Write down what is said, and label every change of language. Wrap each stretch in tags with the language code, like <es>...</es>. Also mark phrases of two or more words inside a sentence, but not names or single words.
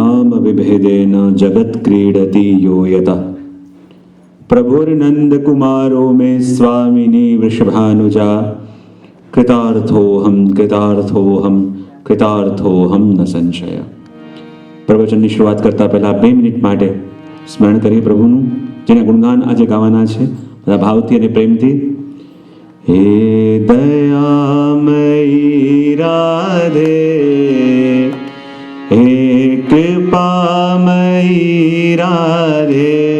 <sa>विभेदेन जगत् क्रीडति यो यतः प्रभुर्नन्दकुमारो मे स्वामिनी वृषभानुजा कृतार्थोऽहं कृतार्थोऽहं कृतार्थोऽहं न संशय।</sa> <gu>પ્રવચનની શરૂઆત કરતા પહેલા 2 મિનિટ માટે સ્મરણ કરીએ પ્રભુનું, જેના ગુણગાન આજે ગાવાના છે, બધા ભાવથી અને પ્રેમથી. હે દયામયી રાધે, હે કૃપામયી રાધે,</gu>